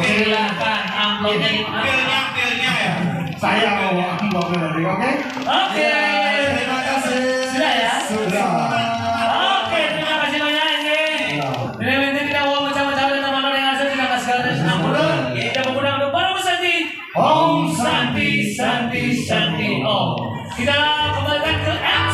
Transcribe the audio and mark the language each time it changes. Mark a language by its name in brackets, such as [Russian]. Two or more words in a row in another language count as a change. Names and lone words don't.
[Indonesian] Silakan amplopnya di mana? Pilnya ya. Saya mau amplopnya nanti, oke? Oke. Terima kasih. Sudah ya? Sudah. Oke, terima kasih banyak ini. Ya. Ini kita mau mencapai teman-teman yang asal tidak kasih kalian senang pula. Kita menggunakan untuk para pesanti. Om Santi Om. Kita kembalikan ke